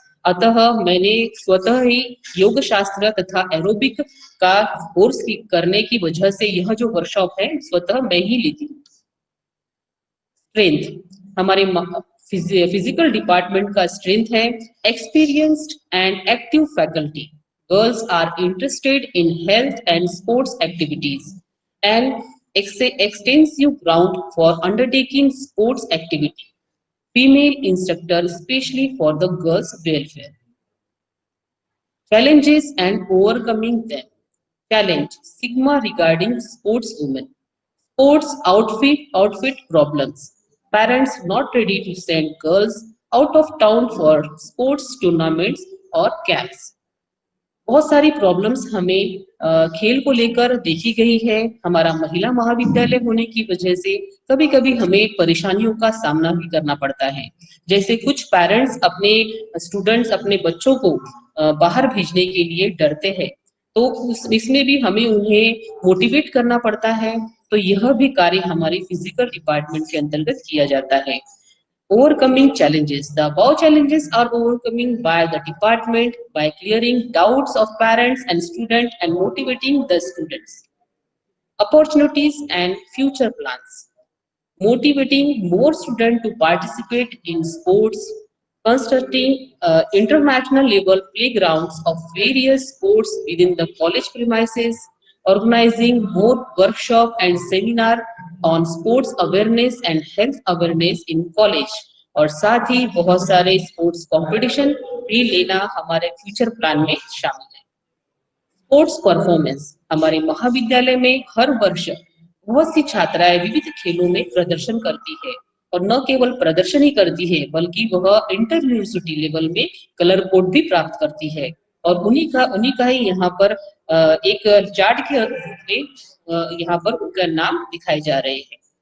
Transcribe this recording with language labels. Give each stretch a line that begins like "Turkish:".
Hindi: अतः मैंने स्वतः ही योग शास्त्र तथा एरोबिक का कोर्स करने की वजह से यह जो वर्कशॉप है स्वतः मैं ही लेती हूँ।
English: Strength हमारे physical department का strength है experienced and active faculty. Girls are interested in health and sports activities and extensive ground for undertaking sports activity. Female instructor especially for the girls' welfare. Challenges and overcoming them. Challenge stigma regarding sportswomen. Sports outfit problems. Parents not ready to send girls out of town for sports tournaments or camps.
Hindi: बहुत सारी problems हमें खेल को लेकर देखी गई है। हमारा महिला महाविद्यालय होने की वजह से कभी कभी हमें परेशानियों का सामना भी करना पड़ता है। जैसे कुछ पेरेंट्स अपने स्टूडेंट्स अपने बच्चों को बाहर भेजने के लिए डरते हैं, तो इसमें भी हमें उन्हें मोटिवेट करना पड़ता है। तो यह भी कार्य हमारे फिजिकल डिपार्टमेंट के अंतर्गत किया जाता है।
English: Overcoming challenges. The above challenges are overcoming by the department by clearing doubts of parents and students and motivating the students. Opportunities and future plans. Motivating more students to participate in sports, constructing international level playgrounds of various sports within the college premises, organizing more workshop and seminar on sports awareness and health awareness in college,
Hindi: और साथ ही बहुत सारे sports competition भी लेना हमारे future plan में शामिल है।
English: sports performance
Hindi: हमारे महाविद्यालय में हर वर्ष बहुत सी छात्राएं विविध खेलों में प्रदर्शन करती है, और न केवल प्रदर्शन ही करती है बल्कि वह इंटर यूनिवर्सिटी लेवल में कलर कोड भी प्राप्त करती है। और उन्हीं का ही यहाँ पर एक चार्ट के रूप में यहाँ पर उनका नाम दिखाए जा रहे हैं।